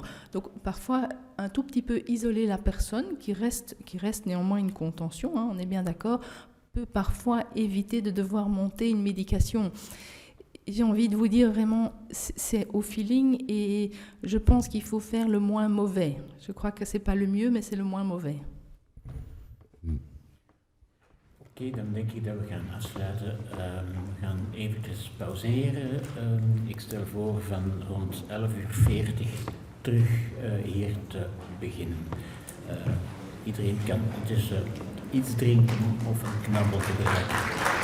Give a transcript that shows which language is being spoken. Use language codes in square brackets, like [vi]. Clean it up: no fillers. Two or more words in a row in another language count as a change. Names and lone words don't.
[fr] Donc parfois, un tout petit peu isoler la personne, qui reste néanmoins une contention, hein, on est bien d'accord, peut parfois éviter de devoir monter une médication. J'ai envie de vous dire vraiment, c'est au feeling, et je pense qu'il faut faire le moins mauvais. Je crois que c'est pas le mieux, mais c'est le moins mauvais. [nl] Oké, dan denk ik dat we gaan afsluiten. We gaan eventjes pauzeren. Ik stel voor van rond 11:40 terug hier te beginnen. Iedereen kan intussen iets drinken of een knabbel gebruiken.